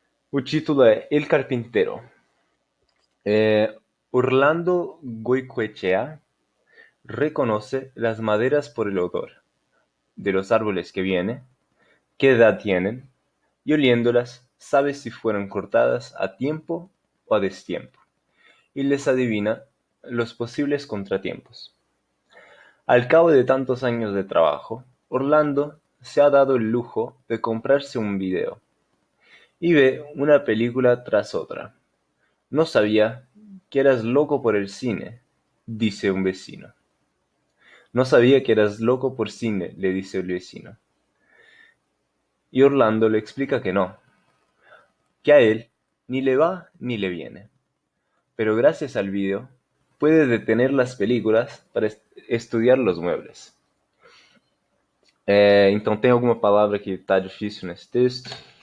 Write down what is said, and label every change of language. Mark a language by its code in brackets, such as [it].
[pt] O título é El Carpintero. [es] Orlando Goicoechea reconoce las maderas por el odor de los árboles que viene, qué edad tienen, y oliéndolas sabe si fueron cortadas a tiempo o a destiempo, y les adivina los posibles contratiempos. Al cabo de tantos años de trabajo, Orlando se ha dado el lujo de comprarse un video, y ve una película tras otra. No sabía que eras loco por el cine, dice un vecino. No sabía que eras loco por cine, le dice el vecino. Y Orlando le explica que no, que a él Ni le va ni le viene. Pero gracias al vídeo, puede detener las películas para estudiar los muebles. [pt] Então tem alguma palavra que está difícil nesse texto?